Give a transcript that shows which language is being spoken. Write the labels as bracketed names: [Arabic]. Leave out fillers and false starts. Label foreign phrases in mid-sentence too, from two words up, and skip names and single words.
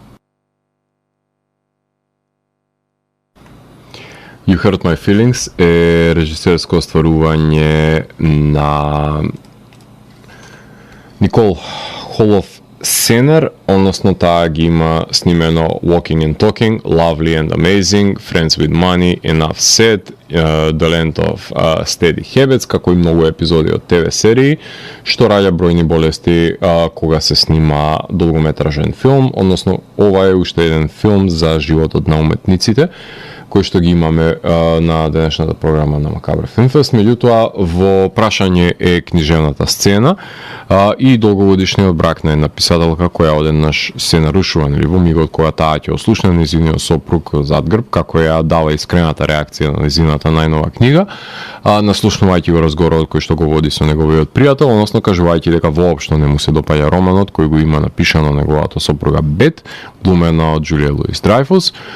[Macedonian] You Hurt My Feelings е режисерско остварување на Никол Холов Сенер, односно таа ги има снимено Walking and Talking, Lovely and Amazing, Friends with Money, Enough Said, The Land of Steady Habits, како и многу епизоди од ТВ серии, што раѓа бројни болести кога се снима долгометражен филм, односно ова е уште еден филм за животот на уметниците, кои што ги имаме на денешната програма на Макабра Филмфест. Меѓутоа, во прашање е книжевната сцена и долгогодишниот брак на една писателка која одеднаш се нарушува, нели, во мигот кога таа ќе ослушне нејзиниот сопруг зад грб, како ја дава искрената реакција на нејзината најнова книга, наслушнувајќи го разговорот кој што го води со неговиот пријател, односно кажувајќи дека воопшто не му се допаѓа романот кој го има напишано неговата сопруга Бет, глумена од Џулија Луис Драјфус.